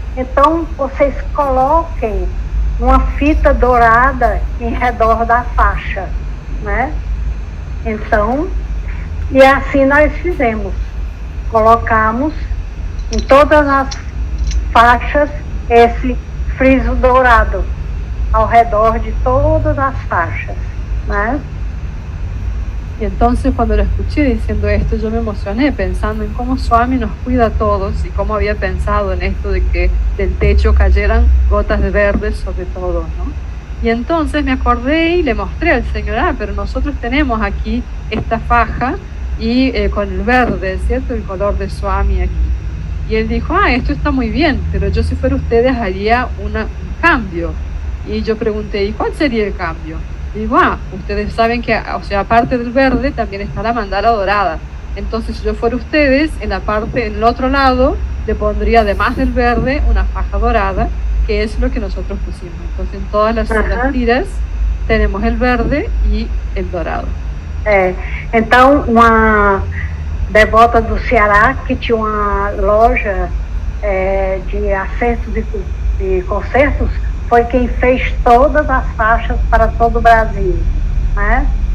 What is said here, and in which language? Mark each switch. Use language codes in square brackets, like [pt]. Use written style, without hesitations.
[pt] Então vocês coloquem uma fita dourada em redor da faixa, né? Então, e assim nós fizemos. Colocamos em todas as faixas esse friso dourado ao redor de todas as faixas, né? [es] Y entonces cuando lo escuché diciendo esto, yo me emocioné pensando en cómo Swami nos cuida a todos y cómo había pensado en esto de que del techo cayeran gotas de verde sobre todo, ¿no? Y entonces me acordé y le mostré al Señor: pero nosotros tenemos aquí esta faja y con el verde, ¿cierto? El color de Swami aquí. Y él dijo: esto está muy bien, pero yo si fuera ustedes haría un cambio. Y yo pregunté: ¿y cuál sería el cambio? Y digo: ustedes saben que, o sea, aparte del verde también está la mandala dorada. Entonces si yo fuera ustedes, en el otro lado, le pondría además del verde una faja dorada, que es lo que nosotros pusimos. Entonces en todas las tiras tenemos el verde y el dorado. [pt] Então, uma devota do Ceará que tinha uma loja de acertos e concertos foi quem fez todas as faixas para todo o Brasil, né?